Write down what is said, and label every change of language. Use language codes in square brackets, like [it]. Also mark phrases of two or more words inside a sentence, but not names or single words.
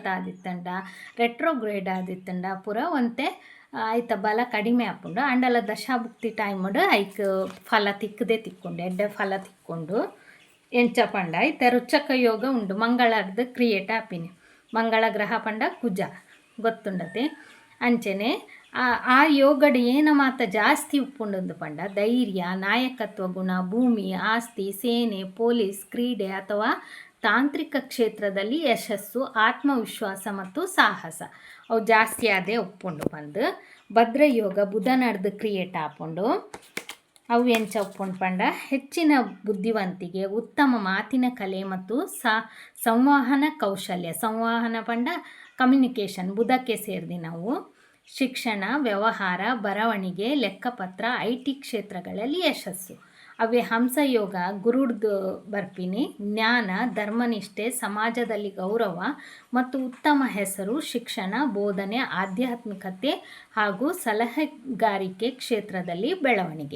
[tcy] ಆದಿತ್ತಂಡ ರೆಟ್ರೋಗ್ರೇಡ್ ಆದಿತ್ತಂಡ ಪೂರ ಒಂತೆ ಐತ ಬಲ ಕಡಿಮೆ ಆಪುಂಡು ಅಂಡಲ ದಶಾಭುಕ್ತಿ ಟೈಮಡ್ ಐಕ್ ಫಲ ತಿಕ್ಕದೆ ತಿಕ್ಕೊಂಡು ಎಡ್ಡೆ ಫಲ ತಿಕ್ಕೊಂಡು ಎಂಚ ಪಂಡ ಐತ ರುಚಕ ಯೋಗ ಉಂಡು ಮಂಗಳರ್ದು ಕ್ರಿಯೇಟ್ ಆಪಿನಿ ಮಂಗಳ ಗ್ರಹ ಪಂಡ ಕುಜ ಗೊತ್ತುಂಡತೆ ಅಂಚನೆ ಆ ಯೋಗಡ್ ಏನ ಮಾತ ಜಾಸ್ತಿ ಉಪ್ಪುಂಡು ಪಂಡ ಧೈರ್ಯ ನಾಯಕತ್ವ ಗುಣ ಭೂಮಿ ಆಸ್ತಿ ಸೇನೆ [kn] ಪೊಲೀಸ್ ಕ್ರೀಡೆ ಅಥವಾ ತಾಂತ್ರಿಕ ಕ್ಷೇತ್ರದಲ್ಲಿ ಯಶಸ್ಸು ಆತ್ಮವಿಶ್ವಾಸ ಮತ್ತು ಸಾಹಸ [tcy] ಅವು ಜಾಸ್ತಿ ಆದೇ ಉಪ್ಪುಂಡು ಬಂದು ಭದ್ರಯೋಗ ಬುಧನಡ್ದು ಕ್ರಿಯೇಟ್ ಆಪುಂಡು ಅವು ಎಂಚ ಉಪ್ಪುಂಡು ಪಂಡ [kn] ಹೆಚ್ಚಿನ ಬುದ್ಧಿವಂತಿಕೆ ಉತ್ತಮ ಮಾತಿನ ಕಲೆ ಮತ್ತು ಸಂವಹನ ಕೌಶಲ್ಯ [tcy] ಸಂವಹನ ಪಂಡ ಕಮ್ಯುನಿಕೇಷನ್ ಬುಧಕ್ಕೆ ಸೇರಿದಿ [kn] ನಾವು ಶಿಕ್ಷಣ ವ್ಯವಹಾರ ಬರವಣಿಗೆ ಲೆಕ್ಕಪತ್ರ IT ಕ್ಷೇತ್ರಗಳಲ್ಲಿ ಯಶಸ್ಸು [tcy] ಅವೇ ಹಂಸಯೋಗ ಗುರುಡ್ದು ಬರ್ಪಿನಿ [kn] ಜ್ಞಾನ ಧರ್ಮನಿಷ್ಠೆ ಸಮಾಜದಲ್ಲಿ ಗೌರವ ಮತ್ತು ಉತ್ತಮ ಹೆಸರು ಶಿಕ್ಷಣ ಬೋಧನೆ ಆಧ್ಯಾತ್ಮಿಕತೆ ಹಾಗೂ ಸಲಹೆಗಾರಿಕೆ ಕ್ಷೇತ್ರದಲ್ಲಿ ಬೆಳವಣಿಗೆ.